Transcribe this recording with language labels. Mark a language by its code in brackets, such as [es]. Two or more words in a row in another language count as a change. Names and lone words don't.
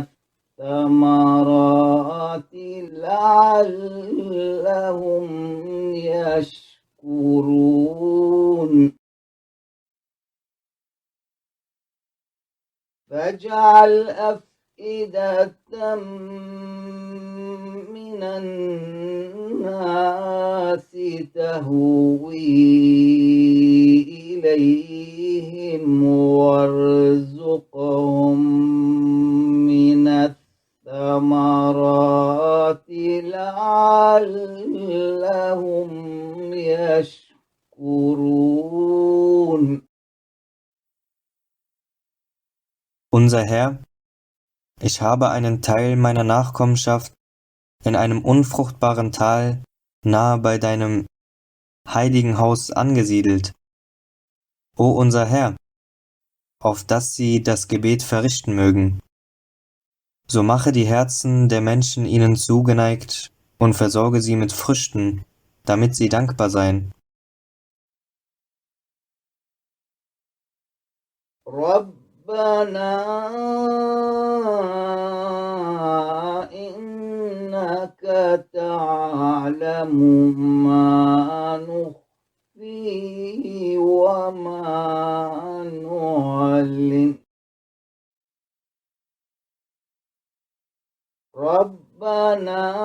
[ar] الثمرات لعلهم يشكرون فاجعل أفئدة من الناس تهوي إليهم وارزقهم من الثمرات لعلهم يشكرون. [de] Unser Herr, ich habe einen Teil meiner Nachkommenschaft in einem unfruchtbaren Tal nahe bei deinem Heiligen Haus angesiedelt. O unser Herr, auf dass sie das Gebet verrichten mögen. So mache die Herzen der Menschen ihnen zugeneigt und versorge sie mit Früchten, damit sie dankbar seien. [ar] ربنا إنك تعلم ما نخفي وما نعلن ربنا